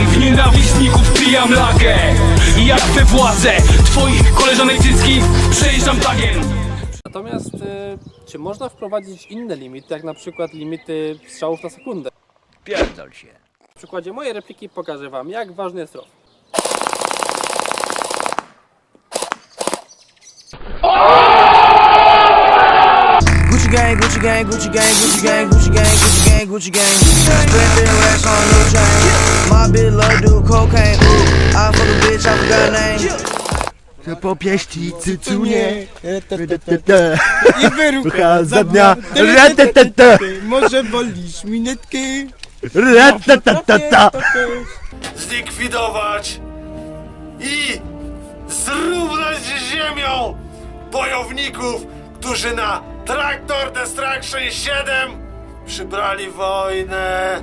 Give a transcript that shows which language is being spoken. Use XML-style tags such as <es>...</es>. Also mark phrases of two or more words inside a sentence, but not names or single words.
<pl>W nienawistników wpijam lagę. I jak we władzę twoich koleżanek cycki przejeżdżam tagiem. Natomiast czy można wprowadzić inne limity, jak na przykład limity strzałów na sekundę? Pierdol się. W przykładzie mojej repliki pokażę wam, jak ważny jest ROW.</pl> <en>Gucci gang, Gucci gang, Gucci gang, Gucci gang, Gucci gang, Gucci gang, Gucci gang. Spending racks on new chain. My bitch love do cocaine. Ooh, I fuck a bitch, I forgot her name.</en> <pl>Po pieści cycunie i wyrucha za dnia. Może wolisz minetkę? Zlikwidować i zrównać z ziemią bojowników, którzy na Traktor Destruction 7 przybrali wojnę.</pl>